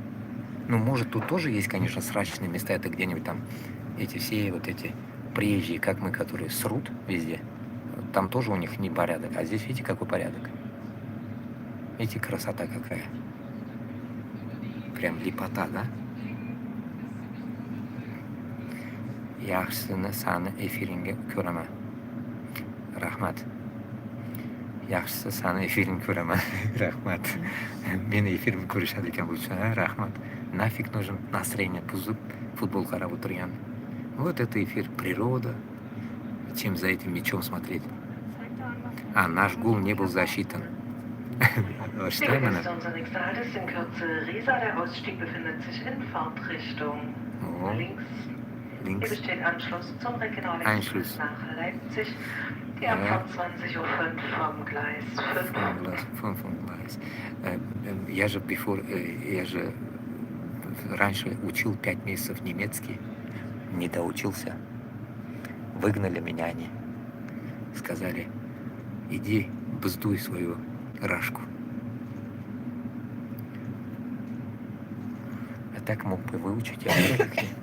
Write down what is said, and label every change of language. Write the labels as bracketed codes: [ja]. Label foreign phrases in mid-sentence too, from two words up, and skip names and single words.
[ru] Ну, может, тут тоже есть, конечно, срачные места. Это где-нибудь там эти приезжие, как мы, которые срут везде. Там тоже у них не порядок. А здесь, видите, какой порядок. Видите, красота какая. Прям лепота, да? [uz] Yaxshısını sani efiringga ko'raman. Rahmat. Yaxshisi sani efiringga ko'raman. Rahmat. Meni efirimni ko'rishadi ekan bu uchun. Rahmat. [ru] Нафиг нужен настроение футбол [uz] qarab o'tirgan. [ru] Вот это эфир, природа. Чем за этим мячом смотреть? А наш гол не был засчитан. [de] Was Bitte ist unser nächster Halt ist in Kürze Riesa. Der Ausstieg befindet sich in Fahrtrichtung links. Hier besteht Anschluss zum Regionalexpress nach Leipzig. Die Abfahrt 20:05 vom Gleis 5. Vom Gleis. [ru] Я же раньше учил 5 месяцев немецкий, не доучился. Выгнали меня они. Сказали, иди бздуй свою рашку. А так мог бы выучить язык.